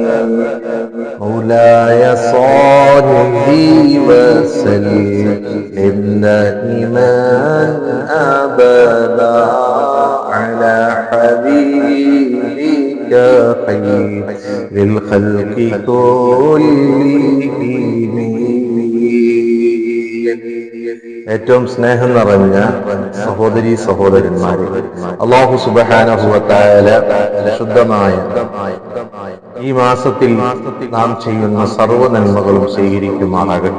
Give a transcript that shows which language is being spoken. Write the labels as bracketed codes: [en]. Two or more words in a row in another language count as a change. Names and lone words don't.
[ar] مولاي صل وسلم دائما أبدا على حبيبك خير الخلق كلهم. [ml] ഏറ്റവും സ്നേഹം നിറഞ്ഞ സഹോദരീ സഹോദരന്മാരെ, അല്ലാഹു [ar] سبحانه وتعالى [ml] ശുദ്ധമായ ഈ മാസത്തിൽ നാം ചെയ്യുന്ന സർവ്വ നന്മകളും സ്വീകരിക്കുമാറാകട്ടെ.